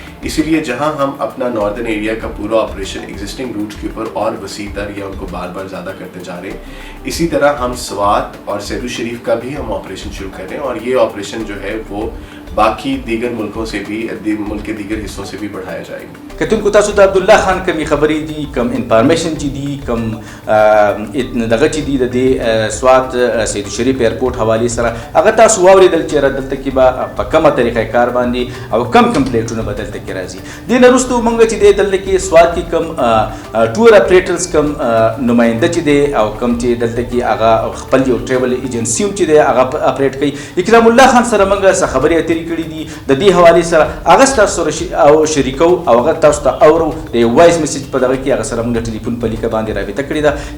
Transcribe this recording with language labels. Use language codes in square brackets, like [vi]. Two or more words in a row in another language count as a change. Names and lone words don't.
[ur] اسی لیے جہاں ہم اپنا [en] northern area [ur] کا پورا آپریشن [en] existing routes [ur] کے اوپر اور وسیع تر یا ان کو بار بار زیادہ کرتے جا رہے ہیں اسی طرح ہم سوات اور سیدوشریف کا بھی ہم آپریشن شروع کر رہے ہیں اور یہ آپریشن جو ہے وہ باقی دیگر ملکوں سے بھی ملک کے دیگر حصوں سے بھی بڑھایا جائے گا. [ps] کتونکو تاسو د عبدالله خان کمی خبرې دي کم انفارمیشن چې دي کم دغه چې دي د دې سوات سیدوشریف ایرپورټ حوالې سره هغه تاسو واورېدل چې دلته کې به په کومه طریقه کار باندې او کم فلایټونه به دلته کې راځي. دې نه وروسته موږ چې دی دلته کې سوات کې کم [en] tour operators [ps] کم نماینده چې دی او کم چې دلته کې هغه خپل یو [en] travel agency [ps] هم چې دی هغه اپریټ کوي اکرام الله خان سره موږ څه خبرې اترې کړي دي د دې حوالې سره هغه ستاسو سره او شریکو او هغه تاسو ته اورو د وایس میسیج په دغه کې هغه سره موږ ټلیفون په لیکه باندې رابطه کړې ده.